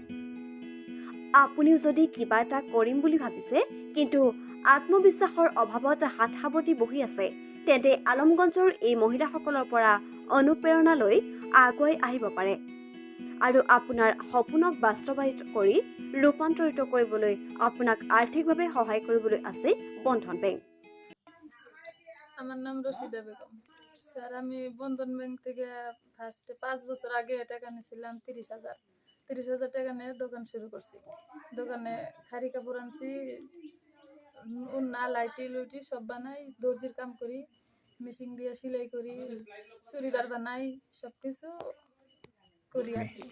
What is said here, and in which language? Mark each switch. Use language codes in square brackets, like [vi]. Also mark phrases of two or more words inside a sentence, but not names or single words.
[as] আপুনিও যদি কিবা এটা কৰিম বুলি ভাবিছে, কিন্তু আত্মবিশ্বাসৰ অভাৱত হাত সাৱটি বহি আছে, তেন্তে আলমগঞ্জৰ এই মহিলাসকলৰ পৰা অনুপ্ৰেৰণা লৈ আগুৱাই আহিব পাৰে, আৰু আপোনাৰ সপোনক বাস্তৱায়িত কৰি ৰূপান্তৰিত কৰিবলৈ আপোনাক আৰ্থিকভাৱে সহায় কৰিবলৈ আছে বন্ধন বেংক। [bn] আমার নাম রশিদা বেগম স্যার। আমি বন্ধন ব্যাংক থেকে ফার্স্টে 5 বছর আগে টাকা নিয়েছিলাম 30,000 টাকা নিয়ে দোকান শুরু করছি। দোকানে খারি কাপড় আনছি, উন্না লাইটি লুইটি সব বানাই, দর্জির কাম করি, মেশিন দিয়ে সেলাই করি, চুড়িদার বানাই, সব কিছু করি আর কি।